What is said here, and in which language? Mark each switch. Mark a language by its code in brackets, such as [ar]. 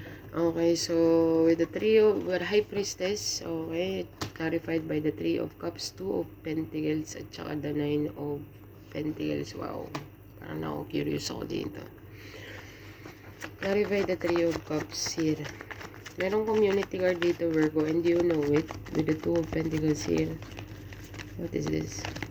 [en] Okay, so with the High Priestess, okay, clarified by the 3 of Cups, 2 of Pentacles, [tl] at saka [en] the 9 of Pentacles. [tl] Wow, parang ako-curious ako dito. [en] Clarify the 3 of Cups here. [tl] Merong community card dito, [en] Virgo, and you know it, with the 2 of Pentacles here. What is this?